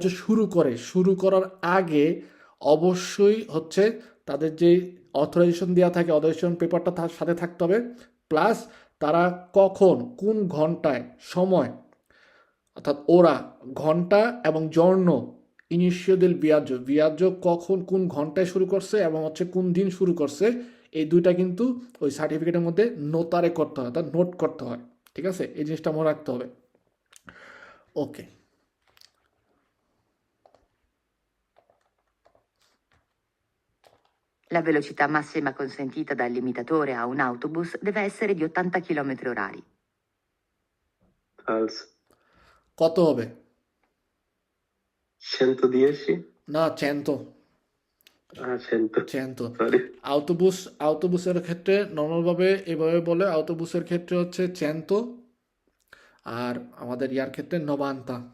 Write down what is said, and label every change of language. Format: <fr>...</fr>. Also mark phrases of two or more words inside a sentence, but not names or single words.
<bn>শুরু করার আগে অবশ্যই হচ্ছে তাদের যে অথরাইজেশন দেওয়া থাকে অথরাইজেশন পেপারটা তার সাথে থাকতে হবে, প্লাস তারা কখন কোন ঘন্টায় সময়, অর্থাৎ ওরা ঘন্টা এবং</bn> <it>giorno inizio del viaggio</it> <bn>কখন কোন ঘন্টায় শুরু করছে এবং হচ্ছে কোন দিন শুরু করছে, এই দুইটা কিন্তু ওই সার্টিফিকেটের মধ্যে নোতারে করতে হয়, অর্থাৎ নোট করতে হয়, ঠিক আছে। এই জিনিসটা মনে রাখতে হবে। ওকে,</bn> <it>La velocità massima consentita dal limitatore a un autobus deve essere di 80 km orari.</it> <bn>কত হবে? 110? না, চেento। আউটোবুসের ক্ষেত্রে নর্মালভাবে এভাবে বলে, আউটোবুসের ক্ষেত্রে হচ্ছে চেento, আর আমাদের ইয়ার ক্ষেত্রে নবান্তা।</bn>